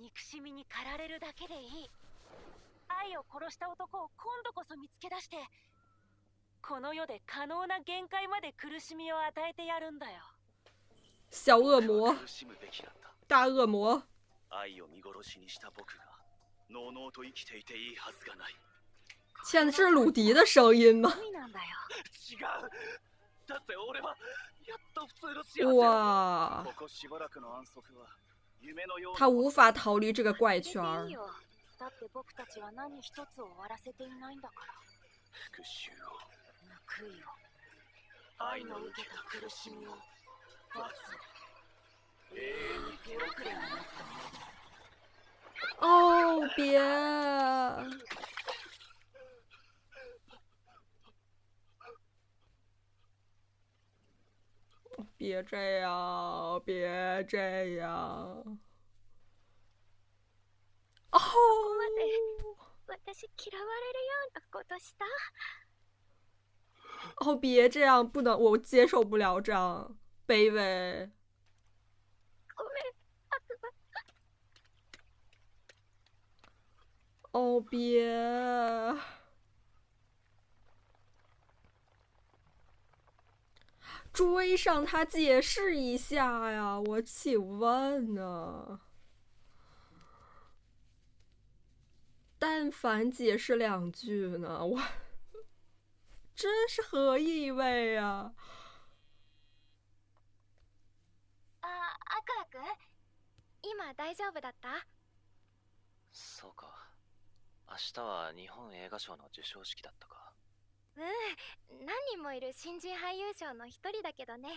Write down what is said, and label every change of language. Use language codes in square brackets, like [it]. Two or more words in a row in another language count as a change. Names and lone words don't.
[ja] 憎しみに駆られるだけでいい。愛を殺した男を今度こそ見つけ出して、この世で可能な限界まで苦しみを与えてやるんだよ。 [zh] 小恶魔、 [ja] 苦しむべきだった。 [zh] 大恶魔。 [ja] 愛を見殺しにした僕がのうのうと生きていていいはずがない。 [zh] 天呐，这是鲁迪的声音吗？ [ja] 罪なんだよ。違う。だって俺はやっと普通の幸せを。哇，ここしばらくの安息は夢のような。 [zh] 他无法逃离这个怪圈儿 [ja] それでいい。よ。だって僕たちは何一つ終わらせていないんだから。復讐を、報いを、愛の受けた苦しみを、罰を、永遠に手遅れになったね。 [zh] 哦，别！别这样，别这样！哦， [ja] 私嫌われるようなことした？ [zh] 哦，别这样，不能，我接受不了这样卑微。 [ja] ごめん、悪魔。 [zh] 哦，别！追上他解释一下呀，我请问呢？但凡解释两句呢，我这是何意味啊？ [ja] アクア君、今大丈夫だった？そうか。明日は日本映画賞の授賞式だったか。うん、何人もいる新人俳優賞の一人だけどね。